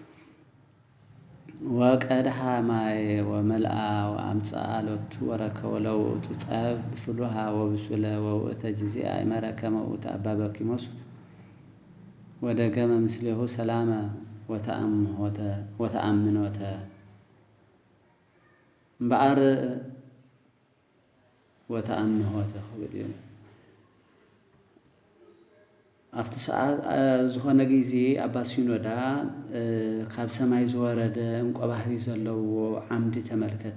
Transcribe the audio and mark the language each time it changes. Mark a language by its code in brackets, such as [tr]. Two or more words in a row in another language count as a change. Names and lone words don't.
[gez] ወቀድሃ ማየ ወመልአ ወአምጽአ ሎቱ ወረከበ ለውእቱ ጸብ ፍሉሃ ወብሱለ ወውእተ ጊዜ አእመረ ከመ ውእቱ አባ በኪሞስ ወደገመ ምስሌሁ ሰላመ ወተአምኖተ [ti] እምበኣር ወተአምኖተ ኸበዲዮ ኣብቲ ሰዓት ዝኾነ ጊዜ አባ ሲኖዳ ካብ ሰማይ ዝወረደ ዕንቆ ባህሪ ዘለዎ ዓምዲ ተመልከተ